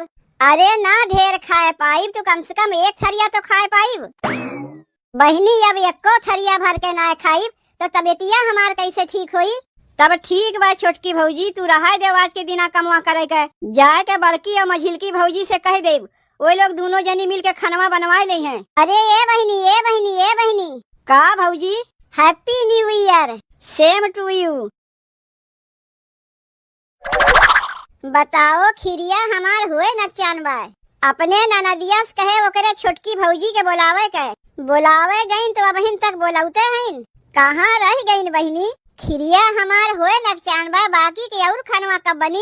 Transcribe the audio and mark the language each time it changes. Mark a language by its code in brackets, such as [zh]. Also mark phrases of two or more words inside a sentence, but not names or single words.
[bho] अरे ना ढेर खाए पाइब तो कम से कम एक थरिया तो खाए पाइब बहिनी, अब एको थरिया भर के ना खाइब तो तबियतिया हमार कैसे ठीक होई? तब ठीक बा छोटकी भौजी, तू रहा दे आज के दिना कमवा करे के, जाए के बड़की और मझिलकी भौजी से कह दे वो लोग दोनों जनी मिल के खानवा बनवा ले हैं। अरे ए बहिनी ए बहिनी ए बहिनी। का भौजी? [en] Happy New Year. Same to you. [bho] बताओ खिरिया हमार हुए नचान बाय, अपने ननदिया से कहे ओकरे छोटकी भौजी के बुलावे गईन तो अबहिन तक बोलाउते हैं, कहाँ रह गईन बहिनी? खिरिया हमार हुए नचान बा, बाकी के और खानवा कब बनी?